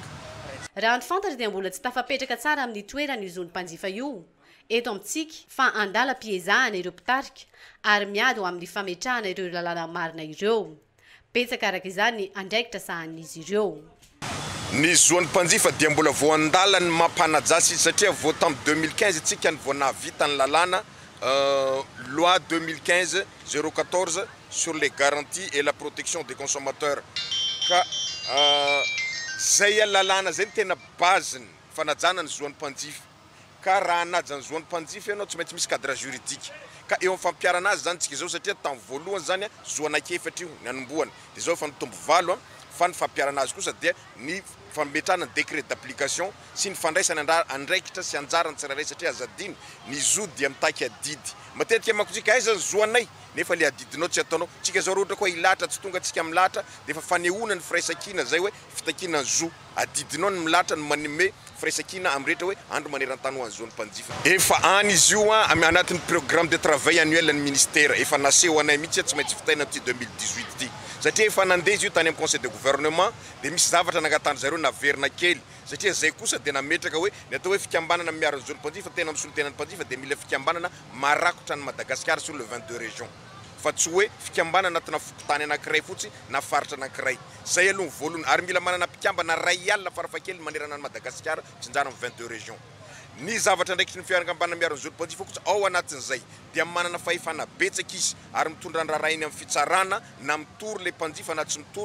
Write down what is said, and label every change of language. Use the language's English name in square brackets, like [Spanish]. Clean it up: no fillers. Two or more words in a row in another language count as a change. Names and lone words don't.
[Malagasy] Raha ny fantatra dia mbola tsy tafapetraka tsara amin'ny toerana io zony mpanjifa io eto amintsika fa andala piezahana ireo mpitarika ary miady ho amin'ny fametrahana ireo lalàna marina ireo. Betsaka araka izany andraikitra sahan'izy ireo. Ny zoan'ny mpanjifa dia mbola vao andala ny mampanajasy satria vao tamin'ny 2015 itsika ny vao nahavita ny lalàna loi 2015-014 sur les garanties et la protection des consommateurs ka zay lalàna zay tena base ny fanajana ny zoan'ny mpanjifa ka raha anaja ny zoan'ny mpanjifa ianao tsy maintsy misy [French] cadre juridique [Malagasy] ka eo amin'ny fampiarana azy zany tsika zao satria tamin'ny voalohany zany zoanakefatra io ny anombohany dia zao efa nitombo valo fa ny fampiarana azy kosa dia ny fametrahana ny [French] décret d'application [Malagasy] sy ny fandraisany andraikitra sy anjarany tsirairay satria azadiny ny zo dia mitaky adidy matetika makotsika aiza ny zoanay nefa le adidinao tsy ataonao tsika zao ohatra koa ilatra tsy tonga tsika milatra dia efa fanehoana ny firaisakina zay hoe fitakina ny zo adidinao ny milatra ny manome firaisakina amin'ny rehetra hoe andro maneran-tany ho an'ny zony mpanjifa efa any izy io anatin'ny [French] programme de travail annuel [Malagasy] ny ministère efa naseho anay mihitsy tsy maintsy fitaina ty 2018 ty satria efa nandeha izy io tany amin'ny [French] conseil de gouvernement [Malagasy] dia misy zavatra nangatany zareo naverina kely satria zay kosa dia nametraka hoe ny atao hoe fikambanana miaro ny zony mpanjifa tena amin'ny solontenan'ny mpanjifa dia mila fikambanana marakotra ny Madagascar [French] sur le 22 régions [Malagasy] fa tsy hoe fikambanana anatina fokotany anankiray fotsy na faritra anankiray zay aloha voalohany ary mila manana mpikambana ray alina farafakely manerana ny Madagascar tsinjara amin'ny 22 régions. Ny zavatra ndraikitry ny fiankambanana miaro ny zony mpanjifa kosa ao anatin'izay dia manana fahefana betsaka izy ary mitondra ny raharainy amin'ny fitsarana na mitory le mpanjifa na tsy mitory